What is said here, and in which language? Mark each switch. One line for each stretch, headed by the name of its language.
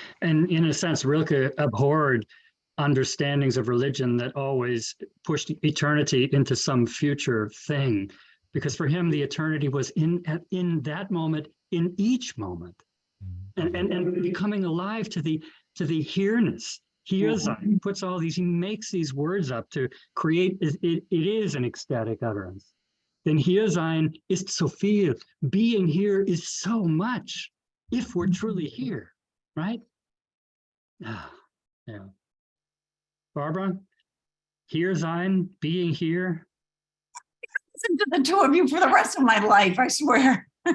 English: And in a sense, Rilke abhorred understandings of religion that always pushed eternity into some future thing, because for him, the eternity was in that moment, in each moment, and becoming alive to the here-ness. He puts all these, he makes these words up to create, it is an ecstatic utterance. Then
German: hier sein ist so viel.
English: Being here is so much, if we're truly here, right? Yeah. Barbara,
German: hier sein,
English: being here. Listen to the two of you for the rest of my life, I swear.